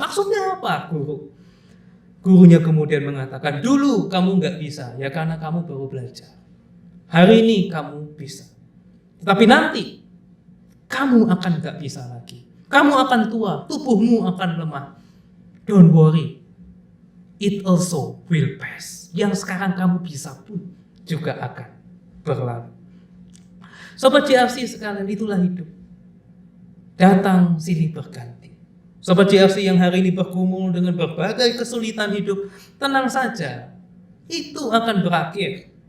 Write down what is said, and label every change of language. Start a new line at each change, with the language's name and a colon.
Indonesian: Maksudnya apa, guru? Gurunya kemudian mengatakan, "Dulu kamu gak bisa, ya karena kamu baru belajar. Hari ini kamu bisa. Tetapi nanti, kamu akan gak bisa lagi. Kamu akan tua, tubuhmu akan lemah.
English: Don't worry, it also will pass."
Indonesian: Yang sekarang kamu bisa pun juga akan berlalu. Sobat JRC sekalian, itulah hidup. Datang silih berganti. Sobat JRC yang hari ini bergumul dengan berbagai kesulitan hidup, tenang saja, itu akan berakhir.